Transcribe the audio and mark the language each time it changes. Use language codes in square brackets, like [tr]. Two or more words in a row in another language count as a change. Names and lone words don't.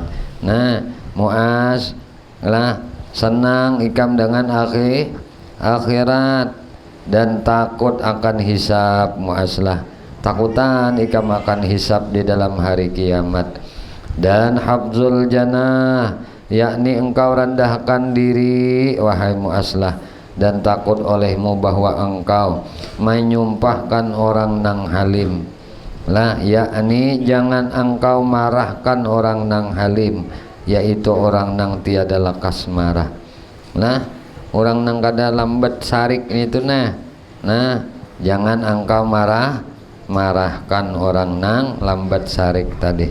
[bjn] Nah, Muaz lah, senang ikam dengan akhirat, dan takut akan hisab. Muazlah, takutan ikam akan hisab di dalam hari kiamat. Dan [ar] hafzul jannah, [bjn] yakni engkau rendahkan diri wahai Muazlah, dan takut olehmu bahwa engkau menyumpahkan orang nang halim. Lah, yakni jangan engkau marahkan orang nang halim, yaitu orang nang tiada lekas marah. Nah, orang nang kada lambat sarik itu nah. Nah, jangan engkau marahkan orang nang lambat sarik tadi.